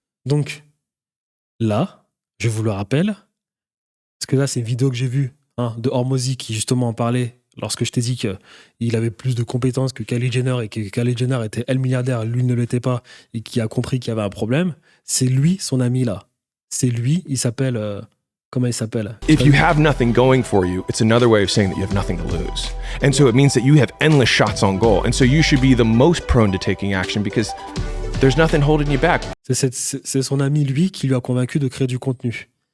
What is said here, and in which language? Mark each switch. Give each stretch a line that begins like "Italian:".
French: Donc, là, je vous le rappelle, parce que là, c'est une vidéo que j'ai vue de Hormozy qui justement en parlait lorsque je t'ai dit qu'il avait plus de compétences que Kylie Jenner et que Kylie Jenner était elle milliardaire, lui ne l'était pas, et qui a compris qu'il y avait un problème. C'est lui, son ami là. C'est lui, il s'appelle... comment il s'appelle?
English: If you have nothing going for you, it's another way of saying that you have nothing to lose. And so it means that you have endless shots on goal. And so you should be the most prone to taking action because there's nothing holding you back.
French: C'est son ami, lui, qui lui a convaincu de créer du contenu.